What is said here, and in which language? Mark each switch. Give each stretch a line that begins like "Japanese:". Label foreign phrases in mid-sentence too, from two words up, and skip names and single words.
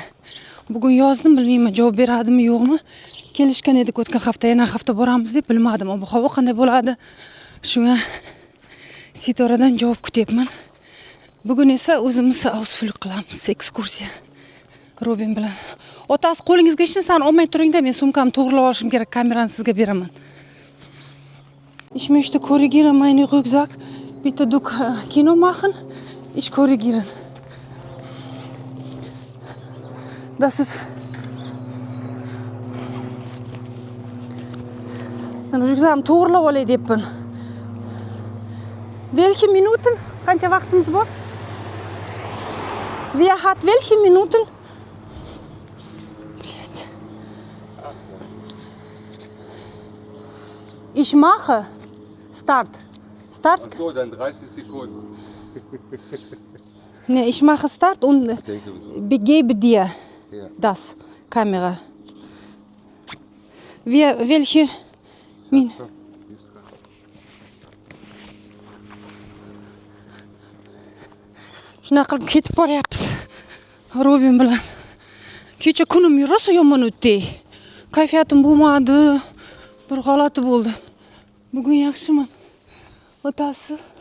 Uzbek: Bugun yozdim, bilmayman javob beradimi yo'qmi. Kelishgan edik o'tgan hafta, yana hafta boramiz deb bilmadim. Ob-havo qanday bo'ladi? Shunga Sitoradan javob kutyapman. Bugun esa o'zimiz ausflug qilamiz, ekskursiya. Robin bilan. Otasi qo'lingizga hech narsani olmay turingda, men sumkamni to'g'rilab olishim kerak, kamerani sizga beraman.
German: Ich möchte korrigieren meinen Rucksack. Bitte du Kino machen. Ich korrigieren. Das ist...
Uzbek: Ben rucksackni to'g'rilab olay deyapman.
German: Welche Minuten?
Uzbek: Qancha vaqtimiz bor?
German: Wer hat welche Minuten? Ich mache. Start. Ach so, dann 30 Sekunden. Ne, ich mache Start und gebe dir das Kamera. Welche Minuten?
Uzbek: Shunday qilib ketib boryapmiz. Robin bilan. Kecha kunim rosa yomon o'tdi. Kayfiyatim bo'lmadi. Bir g'alati bo'ldi. Bugun yaxshiman. Otasi.